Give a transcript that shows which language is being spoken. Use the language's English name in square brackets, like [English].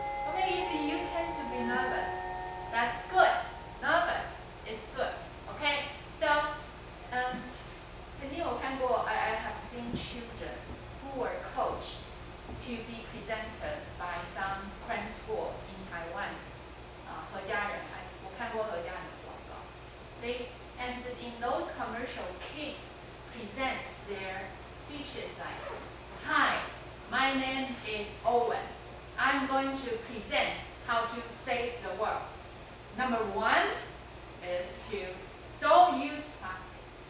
[English] Okay, if you tend to be nervous, that's good. Nervous is good. Okay, so [Chinese] 曾经我看过 [English] I have seen children who were coached to be presented by some cram school in Taiwan. [Chinese] 何家人我看过何家人的广告。 [English] And in those commercial, kids present their speeches like, "Hi, my name is Owen. I'm going to present how to save the world. Number 1 is to don't use plastic.